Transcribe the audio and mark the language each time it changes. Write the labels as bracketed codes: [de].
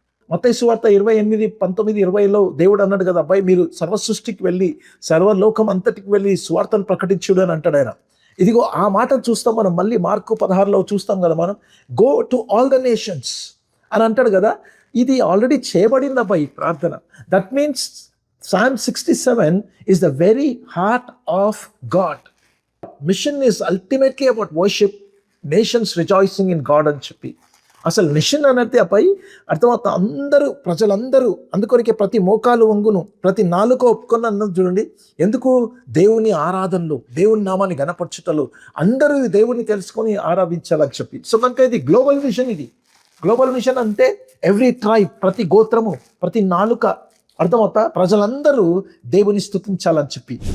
[te] మత్తయి సువార్త 28:19-20లో దేవుడు అన్నాడు కదా, అబ్బాయి మీరు సర్వ సృష్టికి వెళ్ళి సర్వలోకం అంతటికి వెళ్ళి సువార్తను ప్రకటించుడు అని అంటాడు ఆయన. ఇదిగో ఆ మాటను చూస్తాం మనం. మళ్ళీ మార్కు 16లో చూస్తాం కదా మనం, [en] go to all the nations [te] అని అంటాడు కదా. ఇది ఆల్రెడీ చేయబడింది అబ్బాయి ప్రార్థన. [en] That means Psalm 67 is the very heart of God. Mission is ultimately about worship, nations rejoicing in God [te] అని చెప్పి. అసలు మిషన్ అనేది అబ్బాయి అర్థమవుతా, అందరూ ప్రజలందరూ అందుకొరికే ప్రతి మోకాలు వంగును, ప్రతి నాలుక ఒప్పుకొని అన్నది చూడండి. ఎందుకు? దేవుని ఆరాధనలు, దేవుని నామాన్ని గణపరచుటలు, అందరూ దేవుని తెలుసుకొని ఆరాధించాలని చెప్పి. సో కనుక ఇది గ్లోబల్ మిషన్. ఇది గ్లోబల్ మిషన్ అంటే ఎవ్రీ ట్రైబ్, ప్రతి గోత్రము, ప్రతి నాలుక, అర్థమవుతా, ప్రజలందరూ దేవుని స్తుతించాలని చెప్పి.